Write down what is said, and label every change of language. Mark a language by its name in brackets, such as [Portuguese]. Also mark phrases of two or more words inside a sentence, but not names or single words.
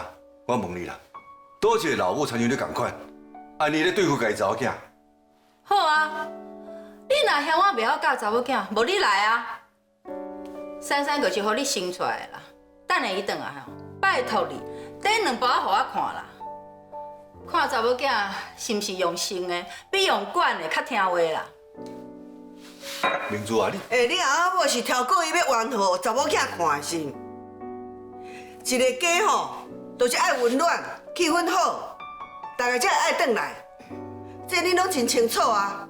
[Min Nan Chinese] 我问你啦，倒一个老母参像你共款，安尼咧对付家己查某囝？好啊，你若嫌我袂晓教查某囝，无你来啊！珊珊就是互你生出来的啦。等下伊转来吼，拜托你这两包互我看啦，看查某囝是毋是用心的，比用管的较听话啦。明珠啊，你阿某是挑故意要冤互查某囝看的是？一个家吼，都是爱温暖，气氛好，大家才会爱转来。这你拢真清楚啊！